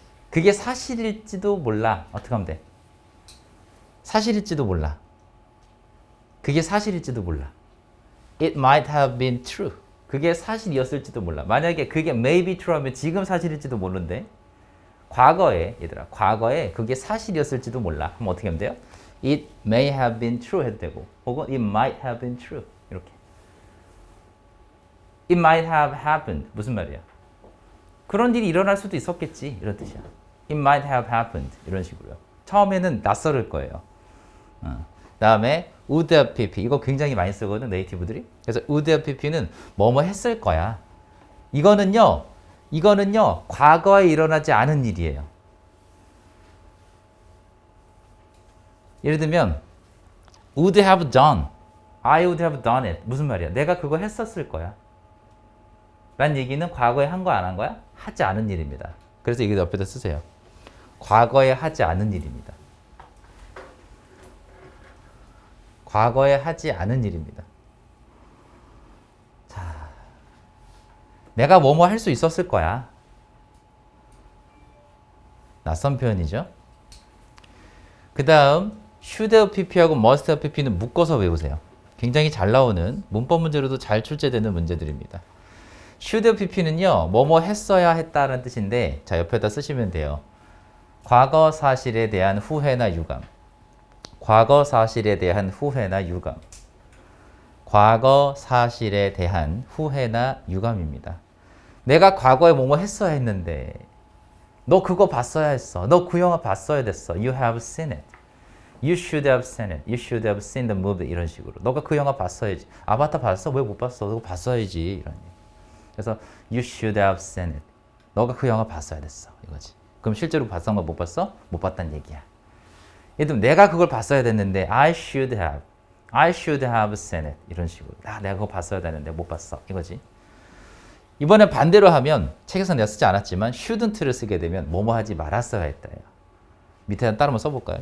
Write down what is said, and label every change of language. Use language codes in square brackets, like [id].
[ko] 그게 사실일지도 몰라. 어떻게 하면 돼? 사실일지도 몰라. 그게 사실일지도 몰라. [en] It might have been true. [ko] 그게 사실이었을지도 몰라. 만약에 그게 [en] may be true [ko] 하면 지금 사실일지도 모르는데 과거에 얘들아 과거에 그게 사실이었을지도 몰라. 그럼 어떻게 하면 돼요? [en] It may have been true [ko] 해도 되고 혹은 [en] it might have been true [ko] 이렇게. [en] It might have happened [ko] 무슨 말이야? 그런 일이 일어날 수도 있었겠지 이런 뜻이야. [en] It might have happened [ko] 이런 식으로요. 처음에는 낯설을 거예요. 다음에 would have pp 이거 굉장히 많이 쓰거든 네이티브들이. 그래서 would have pp는 뭐뭐 했을 거야. 이거는요 과거에 일어나지 않은 일이에요. 예를 들면 [en] would have done, I would have done it [ko] 무슨 말이야? 내가 그거 했었을 거야. 라는 얘기는 과거에 한 거 안 한 거야? 하지 않은 일입니다. 그래서 이게 옆에다 쓰세요. 과거에 하지 않은 일입니다. 과거에 하지 않은 일입니다. 자, 내가 뭐뭐 할 수 있었을 거야. 낯선 표현이죠. 그 다음 should have pp하고 must have pp는 묶어서 외우세요. 굉장히 잘 나오는 문법 문제로도 잘 출제되는 문제들입니다. should have pp는요. 뭐뭐 했어야 했다는 뜻인데 자 옆에다 쓰시면 돼요. 과거 사실에 대한 후회나 유감. 과거 사실에 대한 후회나 유감. 과거 사실에 대한 후회나 유감입니다. 내가 과거에 뭐뭐 했어야 했는데 너 그거 봤어야 했어. 너 그 영화 봤어야 됐어. [en] You have seen it. You should have seen it. You should have seen the movie. [ko] 이런 식으로. 너가 그 영화 봤어야지. 아바타 봤어? 왜 못 봤어? 너 봤어야지. 이런 얘기. 그래서 [en] you should have seen it. [ko] 너가 그 영화 봤어야 됐어. 이거지. 그럼 실제로 봤어? 못 봤어? 못 봤다는 얘기야. 예를 들면 내가 그걸 봤어야 됐는데 [en] I should have seen it. [ko] 이런 식으로. 내가 그거 봤어야 되는데 못 봤어. 이거지. 이번에 반대로 하면 책에서 내가 쓰지 않았지만 shouldn't를 쓰게 되면 뭐뭐 하지 말았어야 했다예요. 밑에 따로 한번 써볼까요?